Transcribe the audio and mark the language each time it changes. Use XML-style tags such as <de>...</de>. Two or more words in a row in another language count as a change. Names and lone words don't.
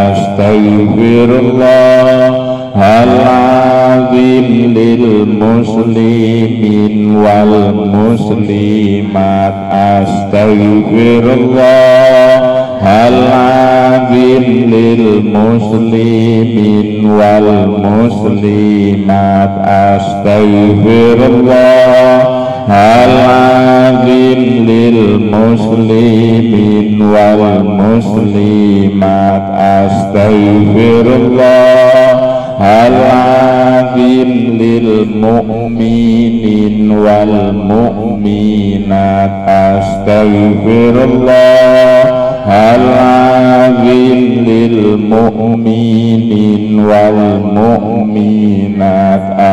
<ar>أستغفر الله العظيم للمسلمين والمسلمات أستغفر الله العظيم للمسلمين والمسلمات أستغفر الله العظيم للمسلمين والمسلمات أستغفر الله العظيم للمسلمين والمسلمات أستغفر الله العظيم للمؤمنين والمؤمنات أستغفر الله العظيم للمؤمنين والمؤمنات</ar>